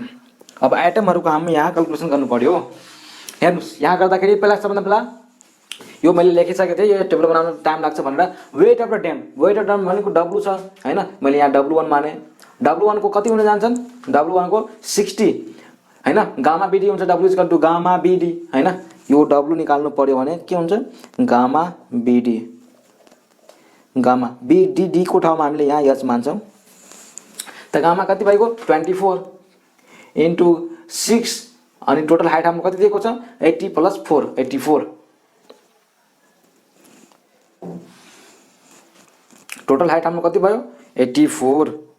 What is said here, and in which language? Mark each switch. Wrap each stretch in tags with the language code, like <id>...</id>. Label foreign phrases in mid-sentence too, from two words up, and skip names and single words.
<ne>अब आइटमहरुको हामी यहाँ क्याल्कुलेसन गर्नु पर्यो। हेर्नुस् यहाँ गर्दाखेरि पहिला सबभन्दा पहिला यो मैले लेखिसकेको थिएँ, यो टेबल बनाउन टाइम लाग्छ भनेर।</ne> <en>weight of the dam</en> <ne>भनेको w छ हैन, मैले यहाँ w1 माने। w1 को कति हुन जान्छन्, w1 को 60 हैन, गामा bd हुन्छ w</ne> <en>equal to</en> <ne>गामा bd हैन। यो w निकाल्नु पर्यो भने के हुन्छ, गामा bd, गामा bd को ठाउँमा हामीले यहाँ h मान्छौं। त गामा कति भएको 24 इन्टु 6 अनि</ne> <en>total height</en> <ne>हाम्रो कति दिएको छ 80 प्लस 4 84।</ne> <en>total height</en> <ne>हाम्रो कति भयो 84।</ne>